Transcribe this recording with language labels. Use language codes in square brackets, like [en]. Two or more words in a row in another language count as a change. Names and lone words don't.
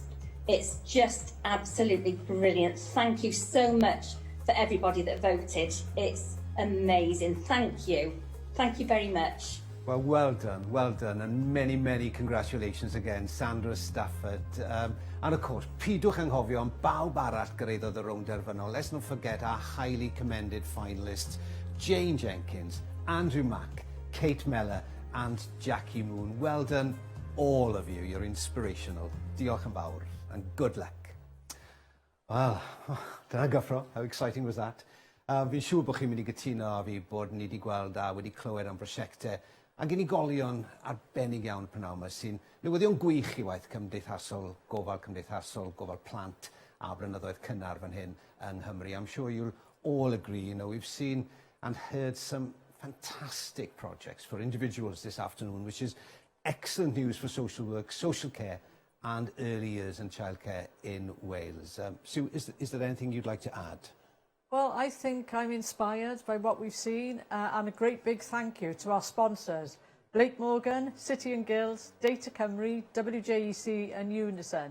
[en] It's just absolutely brilliant. Thank you so much for everybody that voted. It's amazing. Thank you. Thank you very much. Well, well done, and many, many congratulations again, Sandra Stafford. And of course, [cy] pidwch anghofio am bawb arall gyrraeddodd y rownd derfynol. [en] Let's not forget our highly commended finalists, Jane Jenkins, Andrew Mack, Kate Meller, and Jackie Moon. Well done, all of you. You're inspirational. [cy] Diolch yn fawr, [en] and good luck. Well, [cy] dyna Gwobrau. [en] How exciting was that? [cy] Fi'n siŵr bod chi'n mynd i gytuno a fi bod ni wedi gweld a wedi clywed am brosiectau ac unigolion arbennig iawn prynawn yma sy'n newyddion gwych i waith cymdeithasol, gofal plant a blynyddoedd cynnar fan hyn yng Nghymru. [en] I'm sure you'll all agree, we've seen and heard some fantastic projects for individuals this afternoon, which is excellent news for social work, social care and early years and childcare in Wales. Sue, is there anything you'd like to add? Well, I think I'm inspired by what we've seen, and a great big thank you to our sponsors, Blake Morgan, City and Guilds, Data Cymru, WJEC and Unison.